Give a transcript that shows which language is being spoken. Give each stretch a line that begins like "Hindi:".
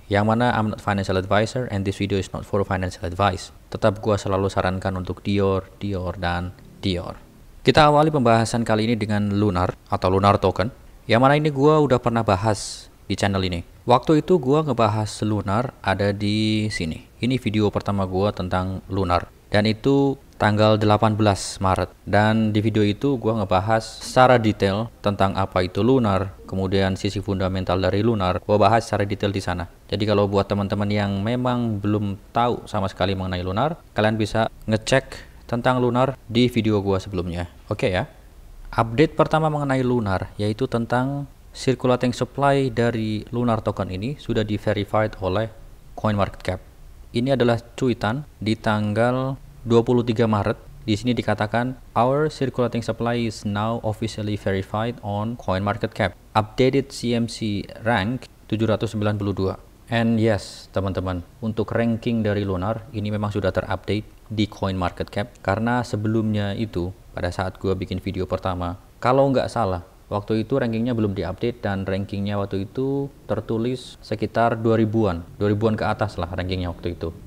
Indonesian: Yang mana
English: I'm not financial advisor and this video is not for financial advice.
Indonesian: Tetap gue selalu sarankan untuk Dior, dan Dior. Kita awali pembahasan kali ini dengan Lunar atau Lunar token. Yang mana ini gue udah pernah bahas di channel ini. Waktu itu gue ngebahas Lunar ada di sini. Ini video pertama gue tentang Lunar. Dan itu tanggal 18 Maret. Dan di video itu gue ngebahas secara detail tentang apa itu Lunar, kemudian sisi fundamental dari Lunar, gue bahas secara detail di sana. Jadi kalau buat teman-teman yang memang belum tahu sama sekali mengenai Lunar, kalian bisa ngecek tentang Lunar di video gue sebelumnya. Oke ya. Update pertama mengenai Lunar yaitu tentang circulating supply dari Lunar token ini sudah di-verified oleh CoinMarketCap. Ini adalah cuitan di tanggal 23 Maret. Di sini dikatakan
English: our circulating supply is now officially verified on CoinMarketCap. Updated CMC rank 792. And yes,
Indonesian: teman-teman, untuk ranking dari Lunar ini memang sudah terupdate di CoinMarketCap, karena sebelumnya itu pada saat gue bikin video pertama, kalau nggak salah waktu itu rankingnya belum diupdate dan rankingnya waktu itu tertulis sekitar 2000-an ke atas lah rankingnya waktu itu.